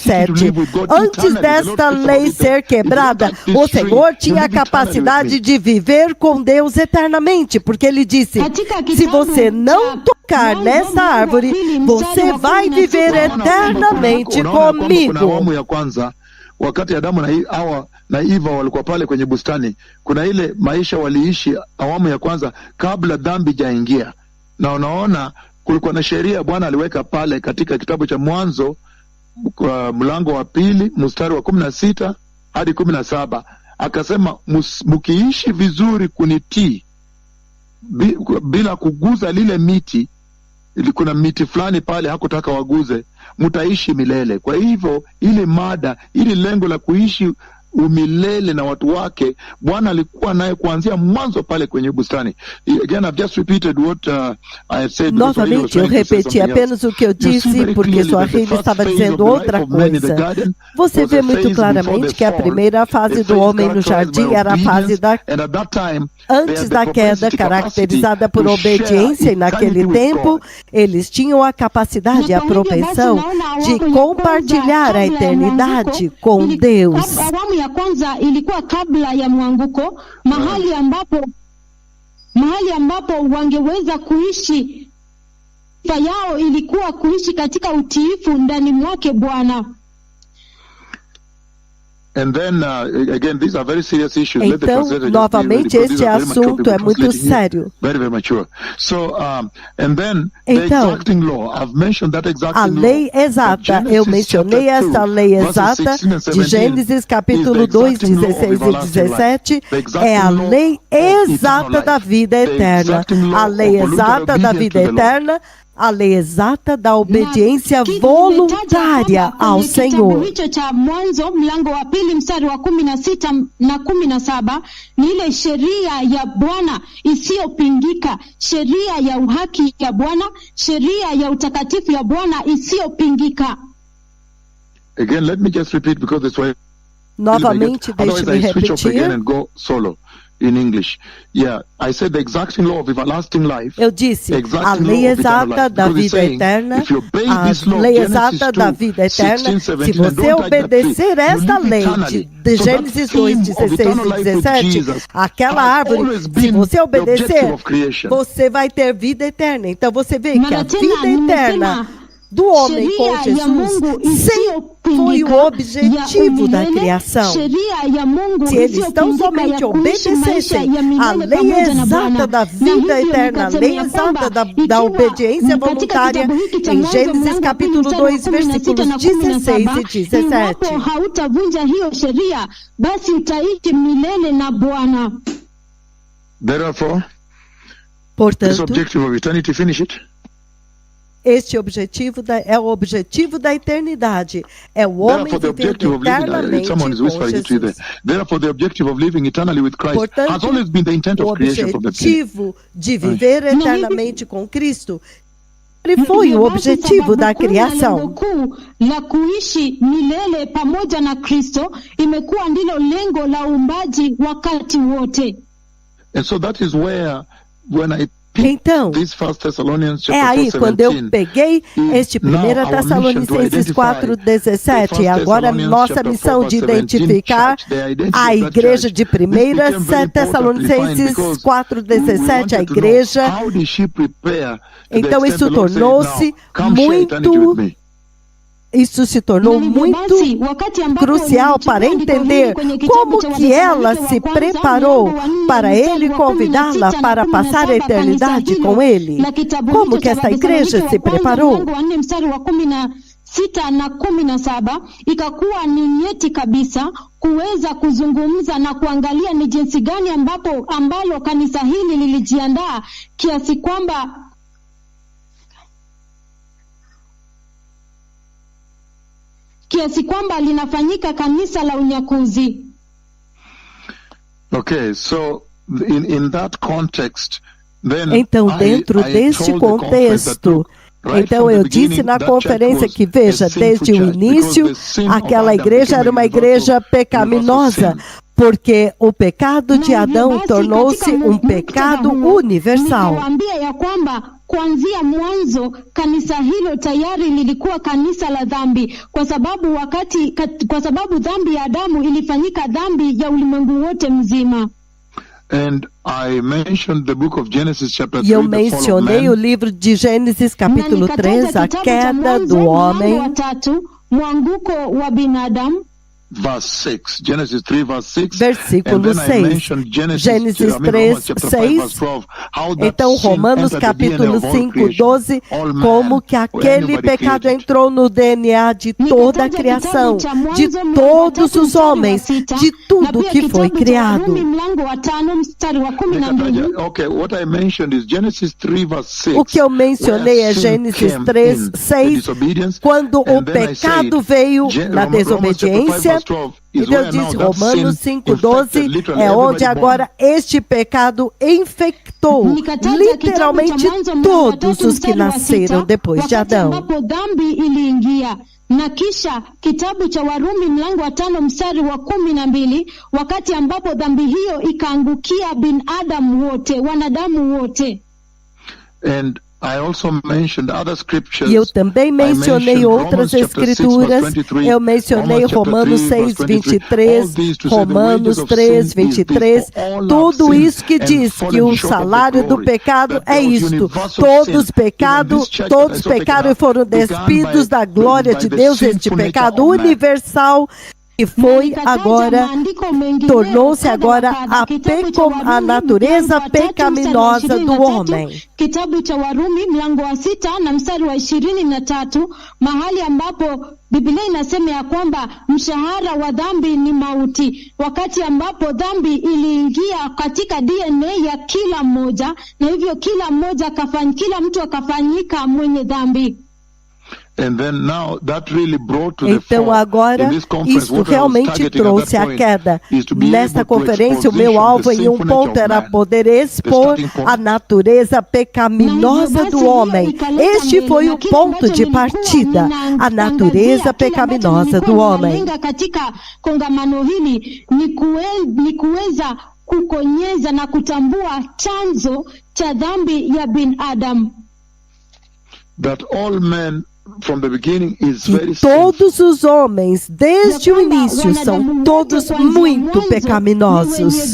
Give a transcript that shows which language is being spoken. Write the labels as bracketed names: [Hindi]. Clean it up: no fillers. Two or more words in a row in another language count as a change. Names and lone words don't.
[Portuguese] Antes desta lei ser quebrada, o Senhor tinha a capacidade de viver com Deus eternamente, porque Ele disse, se você não tocar nessa árvore, você vai viver eternamente comigo. [Swahili] Wakati Adamu na Hawa na Eva walikuwa pale kwenye bustani, kuna ile maisha waliishi awamu ya kwanza kabla dhambi jaingia. Na unaona kulikuwa na sheria Bwana aliweka pale katika kitabu cha Mwanzo mlango wa 2 mstari wa 16 hadi 17. Akasema mkiishi vizuri kunitii bila kuguza lile miti, kuna miti fulani pale hakutaka waguze, mtaishi milele. Kwa hivyo ile mada, ili lengo la kuishi umilele na watu wake, Bwana alikuwa naye kuanzia mwanzo pale kwenye bustani. [English] Again, I've just repeated what I have said. [Portuguese] Novamente, eu repeti apenas o que eu disse, porque Swahili estava dizendo outra coisa. Você vê muito claramente que a primeira fase do homem no jardim era a fase antes da queda, caracterizada por obediência, e naquele tempo eles tinham a capacidade e a propensão de compartilhar a eternidade com Deus. [Swahili] Ya kwanza ilikuwa kabla ya mwanguko, mahali ambapo wangeweza kuishi. Sifa yao ilikuwa kuishi katika utiifu ndani mwake Bwana. [English] And then, again, these are very serious issues. [Portuguese] Então, novamente, este assunto é muito sério. [English] Very mature. So, and then, the exacting law, I've mentioned that exacting [Portuguese] a lei exata, eu mencionei esta lei exata de Gênesis capítulo 2, 16 e 17, é a lei exata da vida eterna. A lei exata da vida eterna, a lei exata da obediência voluntária ao Senhor. [Swahili] Hicho cha Mwanzo mlango wa 2 mstari wa 16 na 17 ni ile sheria ya Bwana isiyopingika, sheria ya uhaki ya Bwana, sheria ya utakatifu ya Bwana isiyopingika. [English] Again, let me just repeat because this way. [Portuguese] Novamente, deixe-me repetir. [English] And go solo. In English, yeah, I said the exacting law of everlasting life. [Portuguese] Eu disse a lei exata da vida eterna, a lei exata da vida eterna. Se você obedecer esta lei de Gênesis 2, 16 e 17, aquela árvore, se você obedecer, você vai ter vida eterna. Então você vê que a vida eterna do homem com [Swahili] sheria ya Mungu [Portuguese] Jesus sempre foi o objetivo da criação. [Swahili] sheria ya Mungu [Portuguese] Se eles tão [Swahili] isiyopingika [Portuguese] somente [Swahili] ya kuishi maisha [Portuguese] obedecessem [Swahili] ya [Portuguese] a [Swahili] milele [Portuguese] lei [Swahili] pamoja na [Portuguese] exata [Swahili] Bwana. [Portuguese] da [Swahili] Na [Portuguese] vida [Swahili] hivyo [Portuguese] eterna, a lei [Swahili] nikasema ya [Portuguese] exata [Swahili] kwamba [Portuguese] da [Swahili] ikiwa [Portuguese] obediência [Swahili] katika [Portuguese] voluntária, [Swahili] kitabu hiki cha [Portuguese] em [Swahili] Mwanzo [Portuguese] Gênesis [Swahili] mlango wa [Portuguese] capítulo [Swahili] mstari wa 2, 16 [Portuguese] versículos [Swahili] na 16 17, [Portuguese] e 17. [Swahili] iwapo hautavunja hiyo sheria, basi utaishi milele na Bwana. [English] Therefore, this [Portuguese] Portanto, [English] objective of eternity, finish it. [Portuguese] este objetivo é o objetivo da eternidade. É o homem [English] Therefore, the [Portuguese] viver [English] objective of living, [Portuguese] eternamente [English] someone is [Portuguese] com [English] whispering it to you there. [Portuguese] Jesus. [English] Therefore, the objective of living eternally with Christ [Portuguese] Portanto, [English] has always been the intent [Portuguese] O [English] of creation from the beginning. [Portuguese] objetivo de viver Ai. eternamente com Cristo sempre foi o objetivo da criação. [Swahili] Lengo kuu la kuishi milele pamoja na Kristo imekuwa ndilo lengo la uumbaji wakati wote. [English] And so that is where, when I [Portuguese] Então, [English] this First Thessalonians [Portuguese] é [English] chapter [Portuguese] aí [English] 4, [Portuguese] quando eu [English] 17, [Portuguese] peguei este 1 Tessalonicenses 4,17, agora nossa missão de identificar a igreja de 1 Tessalonicenses 4,17, a igreja. Então isso tornou-se muito... Isso se tornou muito crucial para entender como que ela se preparou para ele convidá-la para passar a eternidade com ele. Como que essa igreja se preparou? [Swahili] Sita na 17 ikakuwa ni nyeti kabisa kuweza kuzungumza na kuangalia ni jinsi gani ambalo kanisa hili lilijiandaa kiasi kwamba linafanyika kanisa la unyakuzi. [English] Okay, so in that context, then [Portuguese] então, dentro deste contexto, então eu disse na conferência que, veja, desde o início, aquela igreja era uma igreja pecaminosa, porque o pecado de Adão tornou-se um pecado universal. [Swahili] Nikawaambia ya kwamba kuanzia mwanzo kanisa hilo tayari lilikuwa kanisa la dhambi, kwa sababu dhambi ya Adamu ilifanyika dhambi ya ulimwengu wote mzima. [English] And I mentioned the book of Genesis chapter 3, [Portuguese] E eu mencionei o livro de Gênesis capítulo 3, a queda do homem. [Swahili] Mwanguko wa binadamu. [English] Verse 6, Genesis 3 verse 6, [Portuguese] versículo 6, Gênesis 3, 6, então Romanos capítulo 5, 12, como que aquele pecado entrou no DNA de toda a criação, de todos os homens, de tudo que foi criado. O que eu mencionei é Gênesis 3, 6, quando o pecado veio na desobediência. E Deus disse, Romanos 5,12, é onde agora este pecado infectou literalmente todos os que nasceram depois de Adão. [Swahili] Na kisha kitabu cha Warumi mlango wa 5 mstari wa 12, wakati ambapo dhambi hiyo ikaangukia binadamu wote, wanadamu wote. [English] And I also mentioned other scriptures. [Portuguese] E eu também mencionei outras escrituras. Eu mencionei Romanos 6, 23, Romanos 3, 23. Tudo isso que diz que o salário do pecado é isto. Todos pecaram e foram despidos da glória de Deus. Este pecado universal e foi agora, tornou-se agora a natureza pecaminosa do homem. [Swahili] Kitabu cha Warumi mlango wa 6 na mstari wa 23, mahali ambapo Biblia inasema ya kwamba mshahara wa dhambi ni mauti, wakati ambapo dhambi iliingia katika DNA ya kila mmoja, na hivyo kila mtu akafanyika mwenye dhambi. [Portuguese] Então agora, isso realmente trouxe a queda. Nesta conferência, o meu alvo em um ponto era poder expor a natureza pecaminosa do homem. Este foi o ponto de partida, a natureza pecaminosa do homem. [Swahili] Katika kongamano hili ni kuweza kukonyeza na kutambua chanzo cha dhambi ya binadamu. [English] That all men from the beginning is very [Portuguese] todos os homens, desde o início, são todos muito pecaminosos.